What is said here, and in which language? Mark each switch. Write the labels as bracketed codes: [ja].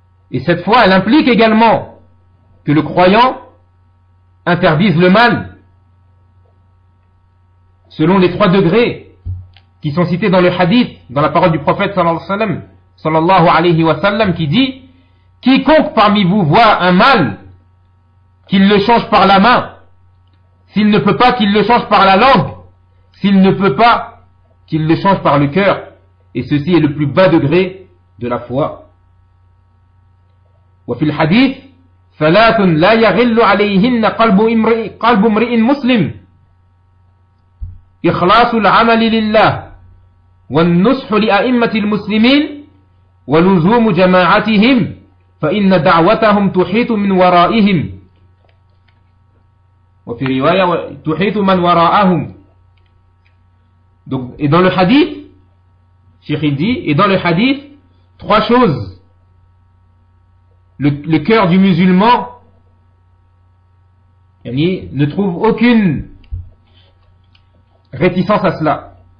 [fr] Et cette foi, elle implique également que le croyant interdise le mal, selon les trois degrés qui sont cités dans le hadith, dans la parole du prophète sallallahu alayhi wa sallam, qui dit « Quiconque parmi vous voit un mal, qu'il le change par la main, s'il ne peut pas qu'il le change par la langue, s'il ne peut pas qu'il le change par le cœur. » Et ceci est le plus bas degré de la foi. [ar] وفي الحديث ثلاث لا يغل عليهن قلب امرئ مسلم إخلاص العمل لله والنصح لأئمة المسلمين ولزوم جماعتهم فإن دعوتهم تحيط من ورائهم وفي رواية تحيط من وراءهم. [fr] Donc, et dans le hadith, Cheikh il dit, et dans le hadith, trois choses. Le cœur du musulman, yani, ne trouve aucune réticence à cela.